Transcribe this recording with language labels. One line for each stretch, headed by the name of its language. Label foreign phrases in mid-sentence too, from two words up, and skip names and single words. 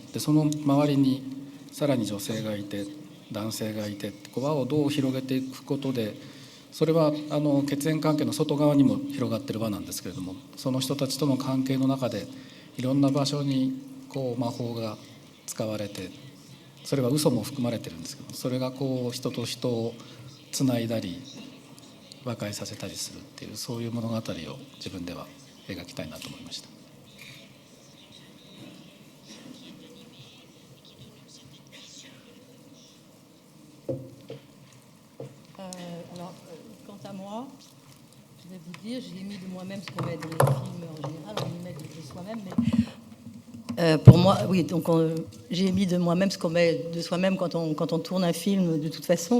Japanese: でその周りにさらに女性がいて男性がいて、輪をどう広げていくことで、それは血縁関係の外側にも広がっている輪なんですけれども、その人たちとの関係の中でいろんな場所に魔法が使われて、それは嘘も含まれてるんですけど、それが人と人をつないだり和解させたりするっていう、そういう物語を自分では描きたいなと思いました。
French: Alors, quant à moi, je vais vous dire, j'ai mis de moi-même ce qu'on met dans les films en général, on y met de soi-même, mais pour moi, oui, donc j'ai mis de moi-même ce qu'on met de soi-même quand on tourne un film, de toute façon.